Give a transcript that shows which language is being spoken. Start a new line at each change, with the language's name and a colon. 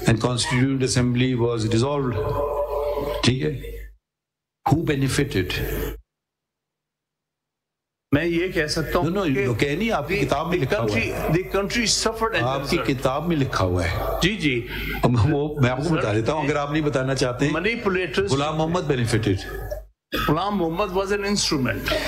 English: And Constituent Assembly was dissolved.
Urdu: ٹھیک ہے,
English: who benefited?
Urdu: میں یہ کہہ سکتا ہوں کہ نہیں, آپ کی کتاب میں لکھا ہوا ہے,
English: the country suffered.
Urdu: آپ کی کتاب میں لکھا ہوا ہے. جی وہ میں آپ کو بتا دیتا ہوں, اگر آپ نہیں بتانا چاہتے ہیں.
English: Manipulators. Ghulam Muhammad benefited. Ghulam Muhammad was an instrument.